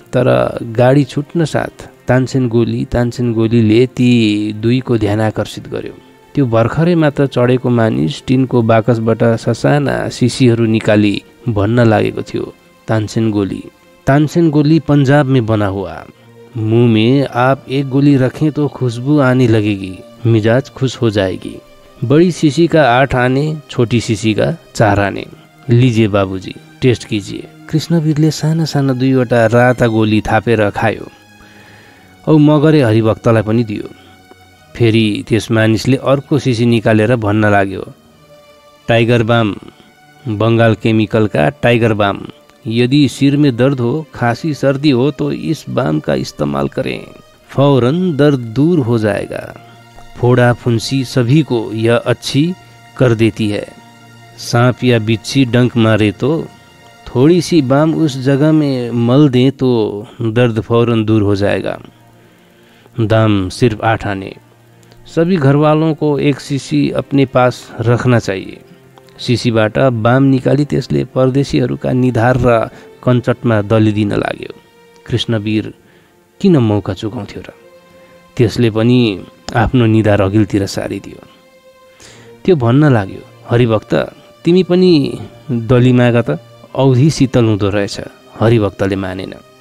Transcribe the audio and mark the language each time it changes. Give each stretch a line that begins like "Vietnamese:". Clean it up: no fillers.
Nepali: तर गाडी छुट्न साथ तानसेन गोलीले ती दुईको ध्यान आकर्षित गर्यो। त्यो भर्खरै मात्र चढेको मानिस टिनको बाकसबाट ससाना सिसीहरू निकाली भन्न लागेको थियो,
Hindi: तानसेन गोली पंजाब में बना हुआ। मुंह में आप एक गोली रखें तो खुशबू आने लगेगी, मिजाज खुश हो जाएगी। बड़ी शीशी का 8 आने, छोटी शीशी का 4 आने। लीजिए बाबूजी, टेस्ट कीजिए।
Nepali: कृष्णवीरले साना साना 2वटा राता गोली थापेर खायो औ मगरे हरिभक्तलाई पनि दियो। फेरि त्यस मानिसले अर्को शीशी निकालेर भन्न लाग्यो, टाइगर बाम,
Hindi: बंगाल केमिकल का टाइगर बाम। यदि सिर में दर्द हो, खांसी, सर्दी हो तो इस बाम का इस्तेमाल करें, फौरन दर्द दूर हो जाएगा। फोड़ा फुंसी सभी को यह अच्छी कर देती है। सांप या बिच्छी डंक मारे तो थोड़ी सी बाम उस जगह में मल दें तो दर्द फौरन दूर हो जाएगा। दाम सिर्फ 8 आने। सभी घरवालों को एक शीशी अपने पास रखना चाहिए।
Nepali: शीशीबाट बाम निकाली त्यसले परदेशीहरूका निधार र कञ्चटमा दलिदिन लाग्यो। कृष्णवीर किन मौका चुकाउँथ्यो र? त्यसले पनि आफ्नो निधार अघिल्तिर सारिदियो। त्यो भन्न लाग्यो, हरिभक्त तिमी पनि दलिमागा त, औधी शीतल हुँदो रहेछ। हरिभक्तले मानेन।